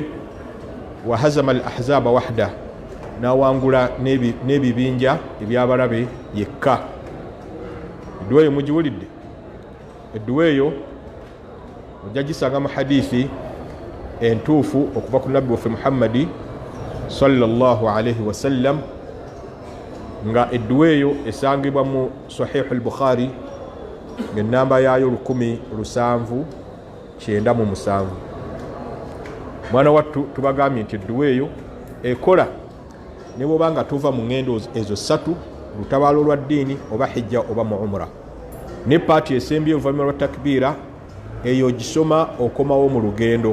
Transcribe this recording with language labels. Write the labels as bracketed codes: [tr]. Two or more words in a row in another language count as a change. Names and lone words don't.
[ar] وهزم الأحزاب وحده, [lg] n'awangula n'ebibinja ebyabalabe yekka. Edduwa eyo mugiwulidde? Edduwa eyo ojja gisanga mu hadithi entuufu okuva ku nabbi waffe Muhammadi [ar] صلى الله عليه وسلم, [lg] nga edduwa eyo esangibwa mu sahihu al-Bukhari ng'ennamba yaayo 10797. Mwana wattu tubagambye nti edduwa eyo ekola ne bwoba nga tuva mu ngendo ezo ssatu, lutabaalo lwa ddiini oba hijja oba mu umra. Ne paati esembye oluvannyuma lwa takbiira eyo gisoma okomawo mu lugendo.